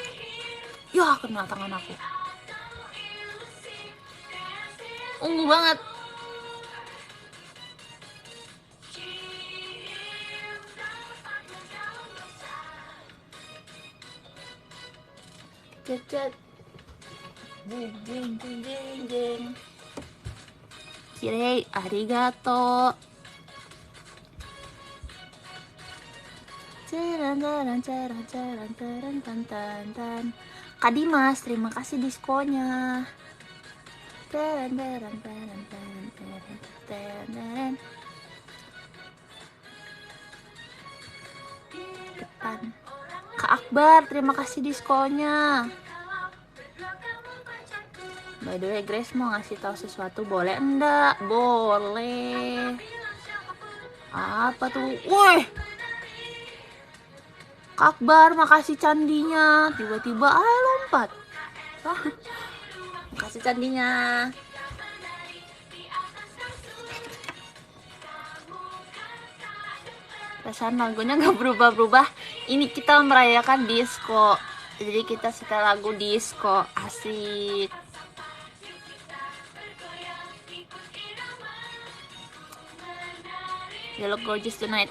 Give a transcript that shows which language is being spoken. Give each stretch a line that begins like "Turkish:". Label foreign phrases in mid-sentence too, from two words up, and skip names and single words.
Indonesian: Ya kena tangan aku. Ungu banget. Cet. Jeng jeng jeng jeng jeng.
Japanese: きれい、ありがとう.
Indonesian: Ceran. Kak Dimas, terima kasih diskonnya. Depan. Kak Akbar, terima kasih diskonnya.
English: By the way,
Indonesian: Grace mau ngasih tahu sesuatu, boleh enggak? Boleh. Apa tuh? Woi, Kak Akbar, makasih candinya. Tiba-tiba lompat. Makasih candinya. Perasaan lagunya nggak berubah-berubah. Ini kita merayakan disco. Jadi kita setel lagu disco. Asik.
English: You look gorgeous tonight.